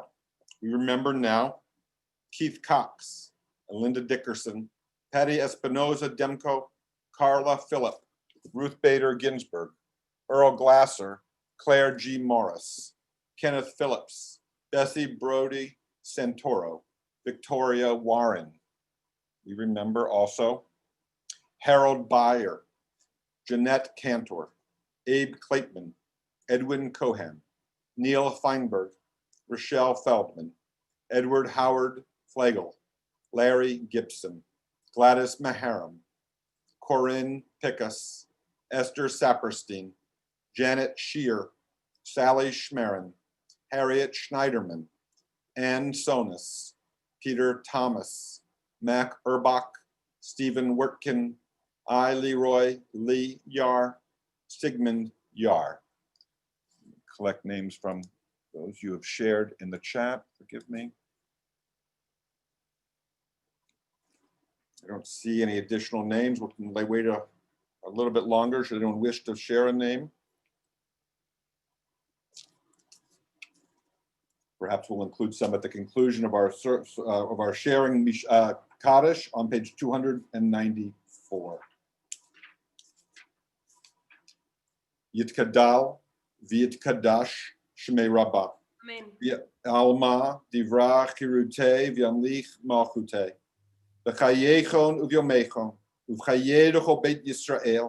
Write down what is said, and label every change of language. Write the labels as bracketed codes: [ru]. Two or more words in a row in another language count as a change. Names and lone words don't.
[en] We remember now Keith Cox and Linda Dickerson, Patty Espinoza Demko, Carla Phillip, Ruth Bader Ginsburg, Earl Glasser, Claire G. Morris, Kenneth Phillips, Bessie Brody Santoro, Victoria Warren. We remember also Harold Byer, Jeanette Cantor, Abe Clateman, Edwin Cohen, Neil Feinberg, Rochelle Feldman, Edward Howard Flagel, Larry Gibson, Gladys Maharam, Corinne Pickus, Esther Saperstein, Janet Shear, Sally Schmerin, Harriet Schneiderman, Ann Sonis, Peter Thomas, Mac Urbach, Stephen Wertkin, I. Leroy Lee Yar, Sigmund Yar. Collect names from those you have shared in the chat. Forgive me. I don't see any additional names. We'll wait a little bit longer should anyone wish to share a name. Perhaps we'll include some at the conclusion of our sharing Kaddish on page 294. [arc] יתגדל ויתקדש שמיה רבא. Amen. עלמא די ברא כרעותה וימליך מלכותה. בחייכון וביומיכון ובחיי דכל בית ישראל.